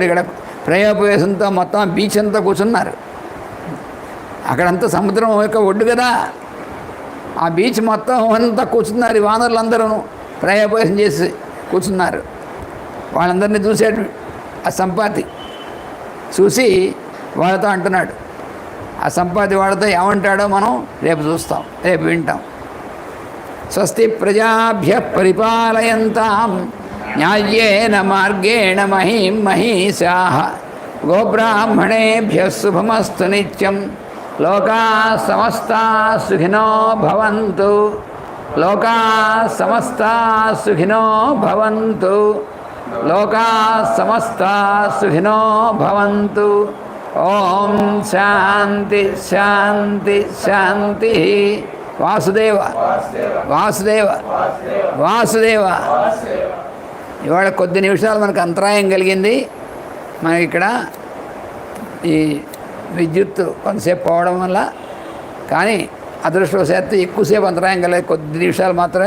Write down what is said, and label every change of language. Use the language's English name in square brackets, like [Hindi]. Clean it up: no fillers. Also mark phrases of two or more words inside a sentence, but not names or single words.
[Telugu] ఇక్కడ ప్రయోపవేశంతో మొత్తం బీచ్ అంతా కూర్చున్నారు. అక్కడంతా సముద్రం యొక్క ఒడ్డు కదా, ఆ బీచ్ మొత్తం అంతా కూర్చున్నారు. ఈ వానరులందరూ ప్రయోపవేశం చేసి కూర్చున్నారు. వాళ్ళందరినీ చూశాడు ఆ సంపాతి. చూసి వాళ్ళతో అంటున్నాడు. ఆ సంపాతి వాళ్ళతో ఏమంటాడో మనం రేపు చూస్తాం, రేపు వింటాం. [Sanskrit] స్వస్తి ప్రజాభ్య పరిపాలయంతాం న్యాయేన మార్గేణ మహీం మహీషాః గోబ్రాహ్మణేభ్యః శుభమస్తు నిత్యం. లోకాః సమస్తాః సుఖినో భవంతు. లోకాః సమస్తాః సుఖినో భవంతు. లోకాః సమస్తాః సుఖినో భవంతు. ఓం శాంతి శాంతి శాంతి. వాసుదేవ వాసుదేవ వాసుదేవ. [Telugu] ఇవాళ కొద్ది నిమిషాలు మనకు అంతరాయం కలిగింది. మనకి ఇక్కడ ఈ విద్యుత్ కొంతసేపు పోవడం వల్ల, కానీ అదృష్టవశాత్తు ఎక్కువసేపు అంతరాయం కలిగే కొద్ది నిమిషాలు మాత్రమే.